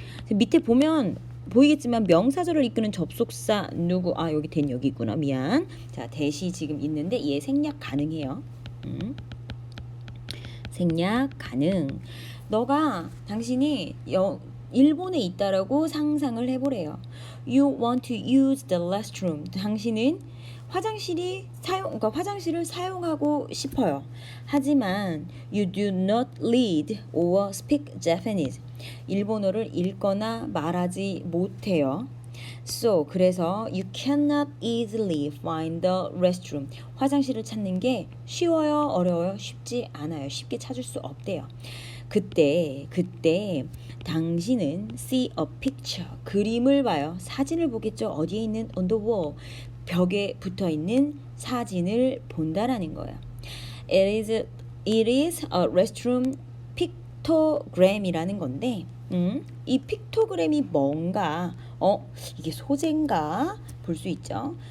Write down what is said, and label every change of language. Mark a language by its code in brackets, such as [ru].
[ko] 밑에 보면 보이겠지만 명사절을 이끄는 접속사 누구? 아, 여기 that 여기 있구나. 미안. 자, that이 지금 있는데 얘 생략 가능해요. 생략 가능. 당신이 일본에 있다라고 상상을 해보래요. [en] You want to use the restroom. [ko] 당신은 그러니까 화장실을 사용하고 싶어요. 하지만 [en] you do not read or speak Japanese. [ko] 일본어를 읽거나 말하지 못해요. [en] So, [ko] 그래서 [en] you cannot easily find the restroom. [ko] 화장실을 찾는 게 쉬워요? 어려워요? 쉽지 않아요. 쉽게 찾을 수 없대요. 그때 당신은 [en] see a picture. [ko] 그림을 봐요. 사진을 보겠죠. 어디에 있는 [en] on the wall. [ko] 벽에 붙어 있는 사진을 본다라는 거예요. [en] It is a restroom pictogram [ko] 이라는 건데 이 픽토그램이 뭔가 이게 소재인가 볼 수 있죠.